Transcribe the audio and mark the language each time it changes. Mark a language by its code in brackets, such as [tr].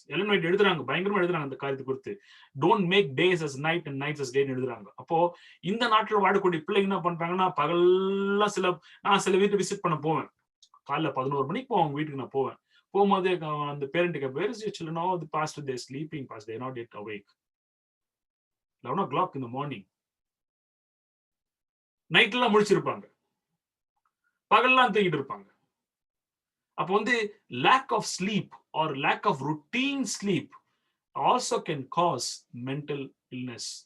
[ta] எல்லாம் நைட் எழுதுறாங்க, பயங்கரமா எழுதுறாங்க அந்த காரியத்தை குறித்து. [en] don't make days as night and night as டேன்னு [ta] எழுதுறாங்க. அப்போ இந்த நாட்டில் வாழக்கூடிய பிள்ளைங்க என்ன பண்றாங்கன்னா, பகல்லாம் நான் சில வீட்டு விசிட் பண்ண போவேன். காலைல 11 மணிக்கு போவாங்க வீட்டுக்கு. நான் போகும்போது அந்த பேரண்ட்டுக்கு, [en] where is your children? Oh, the pastor, they're sleeping, pastor, they're not yet awake. 11 o'clock in the morning. [ta] நைட்லாம் முழிச்சிருப்பாங்க, பகல்லாம் தூங்கிட்டு இருப்பாங்க. அப்போ வந்து [en] lack of sleep or lack of routine sleep also can cause mental illness.